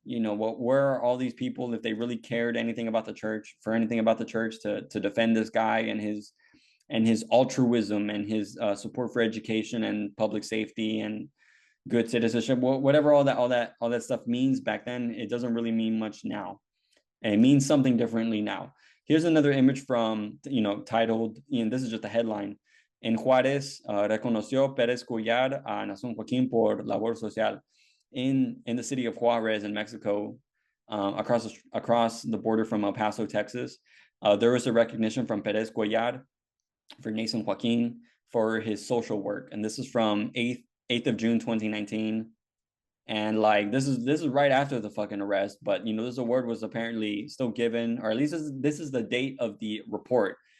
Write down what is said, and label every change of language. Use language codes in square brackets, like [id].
[en] Where are all these people, if they really cared anything about the church, to defend this guy and his altruism and his support for education and public safety and good citizenship, whatever all that stuff means back then, it doesn't really mean much now. And it means something differently now. Here's another image from, titled, this is just a headline. [es] En Juárez, reconoció Pérez Collar a Nación Joaquín por labor social. [en] In the city of Juárez in Mexico, across the border from El Paso, Texas, there was a recognition from Pérez Collar for Nathan Joaquin for his social work. And this is from 8th of June 2019. And like this is right after the fucking arrest, but this award was apparently still given, or at least this is the date of the report.